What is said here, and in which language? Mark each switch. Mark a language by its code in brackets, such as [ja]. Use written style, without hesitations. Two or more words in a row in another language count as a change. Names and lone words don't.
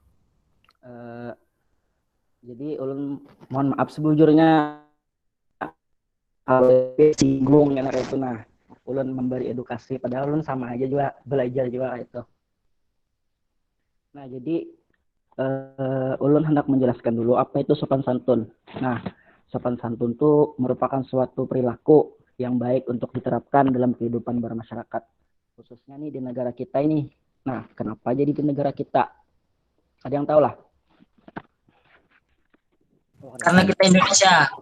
[bjn] Jadi ulun mohon maaf sebujurnya kalau singgung ya itu. Nah, ulun memberi edukasi padahal ulun sama aja juga belajar juga itu. Nah, jadi ulun hendak menjelaskan dulu apa itu sopan santun. [id] Nah, sopan santun itu merupakan suatu perilaku yang baik untuk diterapkan dalam kehidupan bermasyarakat, khususnya nih di negara kita ini. Nah, kenapa jadi di negara kita? Ada yang tahu lah? Karena kita Indonesia.